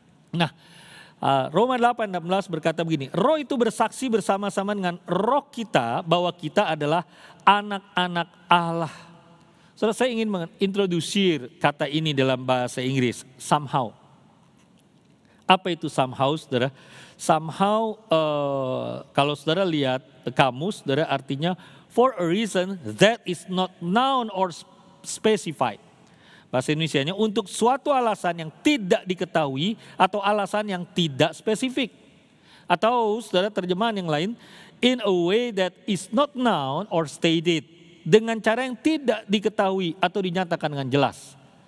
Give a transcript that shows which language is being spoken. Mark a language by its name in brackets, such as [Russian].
[Indonesian] Nah, Roma 8:16 berkata begini, roh itu bersaksi bersama-sama dengan roh kita bahwa kita adalah anak-anak Allah. Saudara, saya ingin mengintroduksi kata ini dalam bahasa Inggris, somehow. Apa itu somehow, saudara? Somehow, kalau saudara lihat kamus, saudara, artinya [English] for a reason that is not known or specified. [Indonesian] Bahasa Indonesianya untuk suatu alasan yang tidak diketahui atau alasan yang tidak spesifik. Atau saudara, terjemahan yang lain, [English] in a way that is not known or stated. [Indonesian] Dengan cara yang tidak diketahui atau dinyatakan dengan jelas.